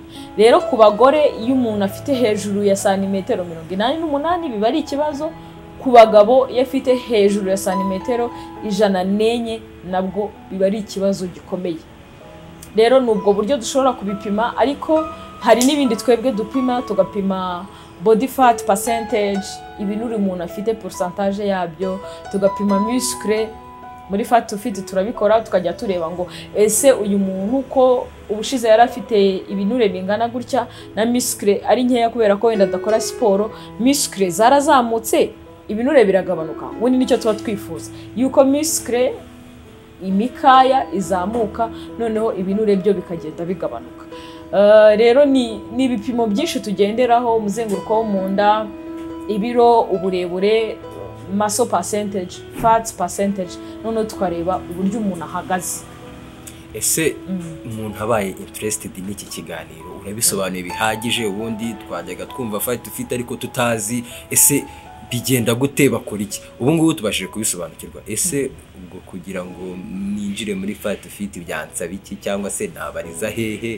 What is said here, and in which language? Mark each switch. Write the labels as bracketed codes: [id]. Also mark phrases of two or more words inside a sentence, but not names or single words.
[rw] Rero ku bagore, iyo umuntu afite hejuru ya santimetero 88 biba ari ikibazo. Ku bagabo iyo afite hejuru ya santimetero 104 nabwo biba ari ikibazo gikomeye. Rero nubwo buryo dushobora kubipima, ariko hari n'ibindi twebwe dupima. [en] Tugapima body fat percentage, [rw] ibinure umuntu afite pourcentage yabyo. Tugapima muscle. Muri FAT2FIT turabikora, tukajya tureba ngo ese uyu muntu ko ubushize yari afite ibinure bingana gutya na muscle ari nkeya kubera ko wenda adakora siporo, muscle zarazamutse, ibinure biragabanuka. Ubundi nicyo tuba twifuza, yuko muscle imikaya izamuka, noneho ibinure byo bikagenda bigabanuka. Rero ni ibipimo byinshi tugenderaho: umuzenguruko wo mu nda, ibiro, uburebure, [en] muscle percentage, fat percentage, [rw] noneho tukareba uburyo umuntu ahagaze. Ese umuntu abaye interested n'iki kiganiro urabisobanuye bihagije, ubundi twajyaga twumva FAT2FIT ariko tutazi ese bigenda gute, bakora iki? Ubu ngubu tubashije kubisobanukirwa. Ese ubwo kugira ngo ninjire muri FAT2FIT byansaba iki, cyangwa se nabariza hehe?